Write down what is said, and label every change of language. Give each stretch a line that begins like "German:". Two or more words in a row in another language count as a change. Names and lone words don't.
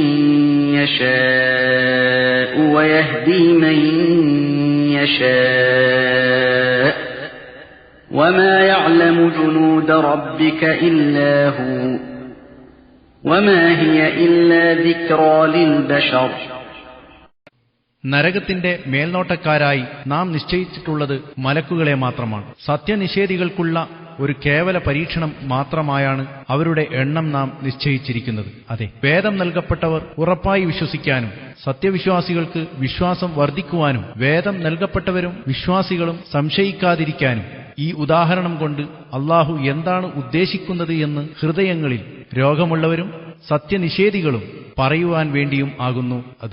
Arabic: يشاء ويهدي من يشاء وما يعلم جنود ربك إلا هو وما هي إلا ذكرى للبشر.
Malayalam: നരകത്തിന്റെ മേൽനോട്ടക്കാരായി നാം നിശ്ചയിച്ചിട്ടുള്ളത് മലക്കുകളെ മാത്രമാണ്. സത്യനിഷേധികൾക്കുള്ള ഒരു കേവല പരീക്ഷണം മാത്രമായാണ് അവരുടെ എണ്ണം നാം നിശ്ചയിച്ചിരിക്കുന്നത്. അതെ, വേദം നൽകപ്പെട്ടവർ ഉറപ്പായി വിശ്വസിക്കാനും സത്യവിശ്വാസികൾക്ക് വിശ്വാസം വർദ്ധിക്കുവാനും വേദം നൽകപ്പെട്ടവരും വിശ്വാസികളും സംശയിക്കാതിരിക്കാനും ഈ ഉദാഹരണം കൊണ്ട് അള്ളാഹു എന്താണ് ഉദ്ദേശിക്കുന്നത് എന്ന് ഹൃദയങ്ങളിൽ രോഗമുള്ളവരും സത്യനിഷേധികളും പറയുവാൻ വേണ്ടിയും ആകുന്നു അത്.